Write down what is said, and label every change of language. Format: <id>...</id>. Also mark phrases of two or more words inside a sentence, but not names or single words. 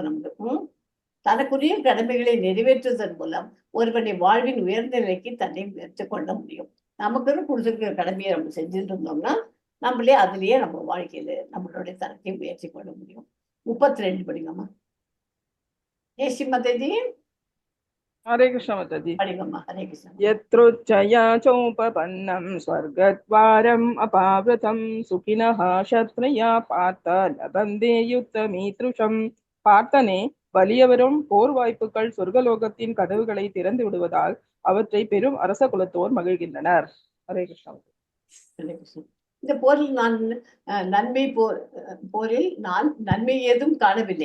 <ta>நமக்கு தனக்குரிய கடமைகளை நிறைவேற்றுவதன் மூலம் ஒருவனை வாழ்வின் உயர்ந்த நிலைக்கு தன்னை உயர்த்தி கொள்ள முடியும். நமக்குன்னு கொடுத்திருக்கிற கடமையை நம்ம செஞ்சுட்டு இருந்தோம்னா நம்மளே அதுலயே நம்ம வாழ்க்கையில நம்மளுடைய தரத்தை உயர்த்தி கொள்ள முடியும். 32 படிங்கம்மா. ஏசி மாதாஜி</ta> <hi>हरे कृष्ण माताजी।</hi> <ta>படிங்கம்மா. ஹரே கிருஷ்ணா.</ta> <sa>यत्रोच्चया चोपपन्नं स्वर्गद्वारम् अपावृतं सुखिनः क्षत्रिया पार्थ लभन्ते युद्धमीदृशम्.</sa> <ta>பார்த்தனே, வலியவரும் போர் வாய்ப்புகள் சொர்க்கலோகத்தின் கதவுகளை திறந்து விடுவதால் அவற்றை பெரும் அரச குலத்தோர் மகிழ்கின்றனர். ஹரே கிருஷ்ணா. ஹரே கிருஷ்ணா. இந்த போரில் நான் நன்மை ஏதும் காணவில்லை.</ta>